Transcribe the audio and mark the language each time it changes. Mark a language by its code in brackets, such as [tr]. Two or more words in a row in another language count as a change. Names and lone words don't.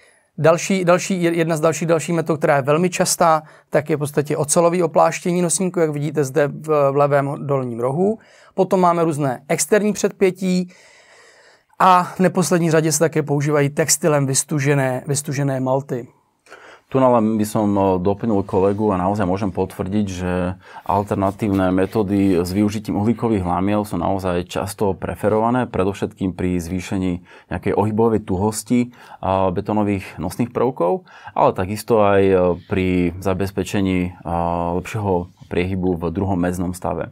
[cs] Jedna z dalších metod, která je velmi častá, tak je v podstatě ocelový opláštění nosníku, jak vidíte zde v levém dolním rohu. Potom máme různé externí předpětí a v neposlední řadě se také používají textilem vystužené malty. [sk] Tu len by som doplnil kolegu a naozaj môžem potvrdiť, že alternatívne metódy s využitím uhlíkových lámiel sú naozaj často preferované, predovšetkým pri zvýšení nejakej ohybovej tuhosti betónových nosných prvkov, ale takisto aj pri zabezpečení lepšieho priehybu v druhom mädznom stave.